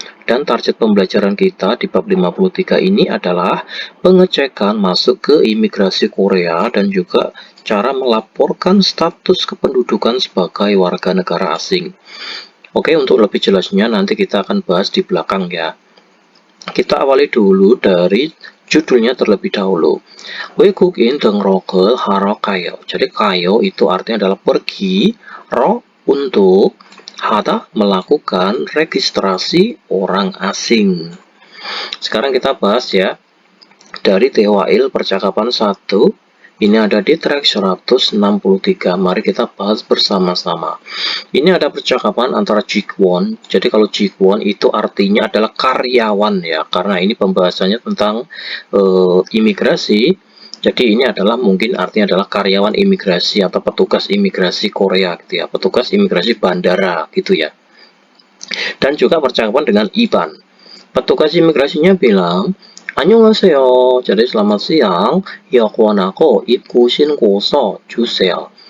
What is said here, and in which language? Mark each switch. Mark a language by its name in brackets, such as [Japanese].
[Indonesian] Dan target pembelajaran kita di bab 53 ini adalah pengecekan masuk ke imigrasi Korea dan juga cara melaporkan status kependudukan sebagai warga negara asing. Oke, untuk lebih jelasnya nanti kita akan bahas di belakang ya. Kita awali dulu dari judulnya terlebih dahulu. [Korean] 외국인 등록을 하러 가요. [Indonesian] Jadi kayo itu artinya adalah pergi, ro untuk, hada melakukan registrasi orang asing. Sekarang kita bahas ya dari TWIL percakapan 1. Ini ada di track 163. Mari kita bahas bersama-sama. Ini ada percakapan antara Jikwon. Jadi kalau Jikwon itu artinya adalah karyawan ya, karena ini pembahasannya tentang imigrasi. Jadi ini adalah mungkin artinya adalah karyawan imigrasi atau petugas imigrasi Korea gitu ya, petugas imigrasi bandara gitu ya. Dan juga percakapan dengan Iban. Petugas imigrasinya bilang, [Korean] 안녕하세요. [Indonesian] Jadi selamat siang. [Korean] 여권하고 입국 신고서 주세요.